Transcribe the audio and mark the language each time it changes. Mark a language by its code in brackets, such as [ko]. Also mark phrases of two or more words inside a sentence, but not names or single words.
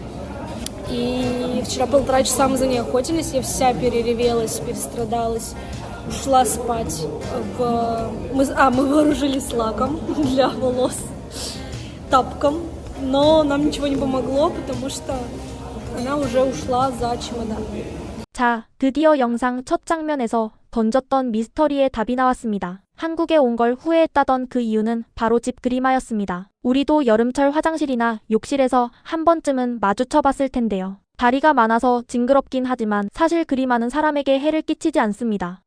[ru] И вчера 1,5 часа мы за ней охотились, я вся переревелась, перестрадалась, ушла спать. Мы вооружились лаком для волос, тапком, но нам ничего не помогло, потому что она уже ушла за чемодан. [ko] 자, 드디어 영상 첫 장면에서 던졌던 미스터리의 답이 나왔습니다. 한국에 온 걸 후회했다던 그 이유는 바로 집 그리마였습니다. 우리도 여름철 화장실이나 욕실에서 한 번쯤은 마주쳐봤을 텐데요. 다리가 많아서 징그럽긴 하지만 사실 그리마는 사람에게 해를 끼치지 않습니다.